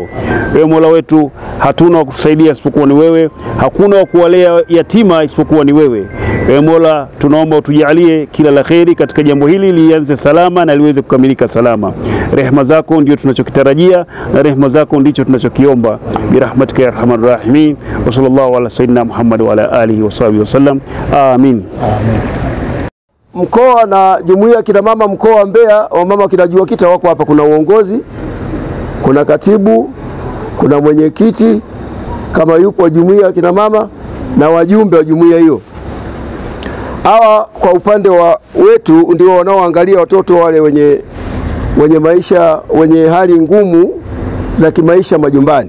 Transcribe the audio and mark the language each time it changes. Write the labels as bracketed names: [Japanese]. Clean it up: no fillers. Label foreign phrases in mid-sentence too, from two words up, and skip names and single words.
[Swahili] Ewe Mola wetu, hatuna wa kutusaidia isipokuwa ni wewe, hakuna wa kuwalea yatima isipokuwa ni wewe. Ewe Mola, tunaomba utujalie kila la kheri katika jambo hili, lianze salama na liweze kukamilika salama. Rehema zako ndio tunachokitarajia na rehema zako ndicho tunachokiomba. [Arabic] برحمتك يا أرحم الراحمين. وصلى الله على سيدنا محمد وعلى آله وصحبه وسلم. Amin. [Swahili] Mkoa na jumuiya kina mama mkoa wa Mbeya, wa mama kina JUAKITA wako hapa. Kuna uongozi, kuna katibu, kuna mwenyekiti kama yupo jumuiya kina mama na wajumbe wa jumuiya hiyo. Hawa kwa upande wa wetu ndio wanaoangalia watoto wale wenye maisha, wenye hali ngumu za kimaisha majumbani.